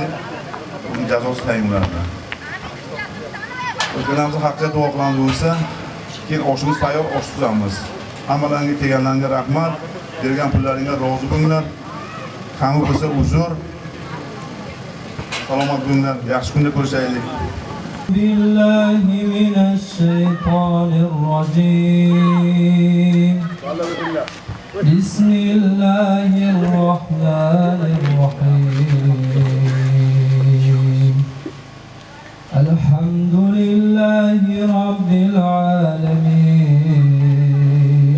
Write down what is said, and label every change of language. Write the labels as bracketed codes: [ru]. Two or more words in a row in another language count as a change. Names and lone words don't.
[uz] Uning jazosi tayin bo'ladi. O'zlarimiz haqqiga duo qilamiz bo'lsa, keyin oshimiz tayyor, osh tuzamiz. Hammalarga kelganlarga rahmat, bergan pullaringga rozi bo'linglar. Qani bo'lsa uzr. Salomat bo'linglar, yaxshi kunda ko'rishaylik. [ar] بالله من الشيطان الرجيم. بسم الله الرحمن الرحيم. الحمد لله رب العالمين.